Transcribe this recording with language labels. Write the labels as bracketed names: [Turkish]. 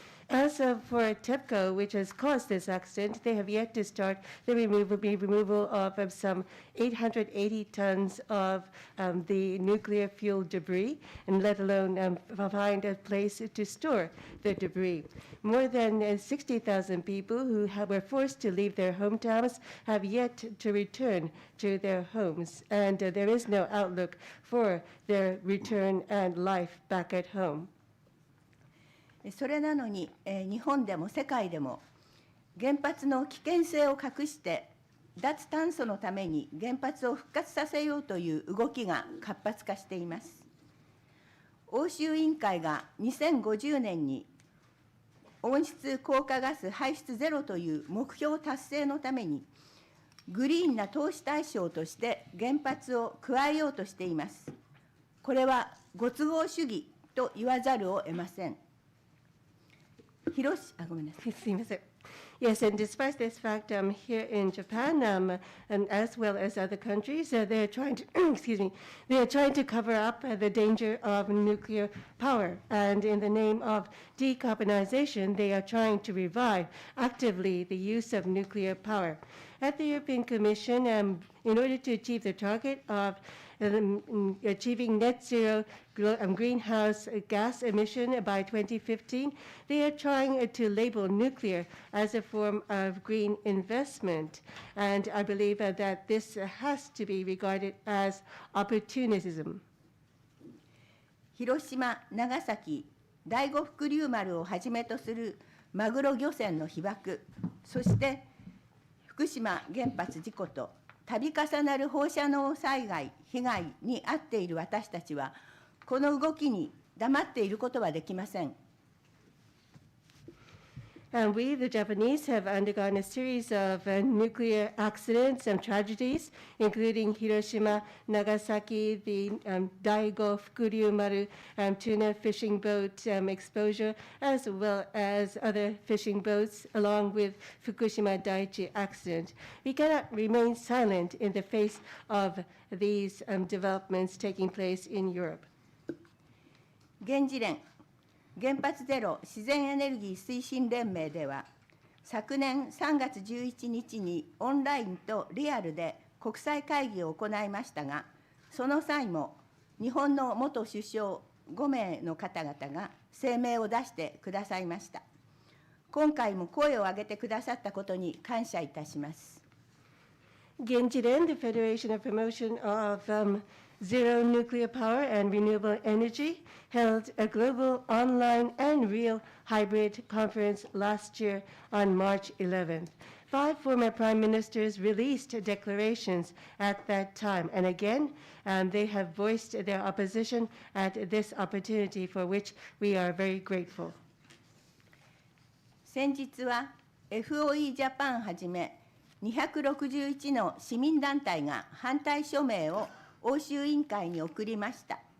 [English] As for TEPCO, which has caused this accident, they have yet to start the removal of some 880 tons of the nuclear fuel debris, and let alone find a place to store the debris. More than 60,000 people who were forced to leave their hometowns have yet to return to their homes, and there is no outlook for their return and life back at home. [Japanese] それなのに、日本でも世界でも原発の危険性を隠して脱炭素のために原発を復活させようという動きが活発化しています。欧州委員会が2050年に温室効果ガス排出ゼロという目標達成のためにグリーンな投資対象として原発を加えようとしています。これはご都合主義と言わざるを得ません。ごめんなさい。すいません。 [English] Yes, and despite this fact, here in Japan, and as well as other countries, they're trying to, they are trying to cover up the danger of nuclear power. And in the name of decarbonization, they are trying to revive actively the use of nuclear power. At the European Commission, in order to achieve the target of achieving net zero greenhouse gas emission by 2015, they are trying to label nuclear as a form of green investment. And I believe that this has to be regarded as opportunism. [Japanese] 広島、長崎、第五福竜丸をはじめとするマグロ漁船の被爆、そして福島原発事故と度重なる放射能災害、被害に遭っている私たちは、この動きに黙っていることはできません。 [English] And we, the Japanese, have undergone a series of nuclear accidents and tragedies, including Hiroshima, Nagasaki, the Daigo Fukuryumaru tuna fishing boat exposure, as well as other fishing boats, along with Fukushima Daiichi accident. We cannot remain silent in the face of these developments taking place in Europe. [Japanese] Genjiren原発ゼロ自然エネルギー推進連盟では、昨年3月11日にオンラインとリアルで国際会議を行いましたが、その際も日本の元首相5名の方々が声明を出してくださいました。今回も声を上げてくださったことに感謝いたします。 [English] Genjiren, the Federation of Promotion of Zero Nuclear Power and Renewable Energy, held a global online and real hybrid conference last year on March 11th. 5 former prime ministers released declarations at that time, and again, they have voiced their opposition at this opportunity, for which we are very grateful. [Japanese] 先日は FOE ジャパンはじめ261の市民団体が反対署名を欧州委員会に送りました。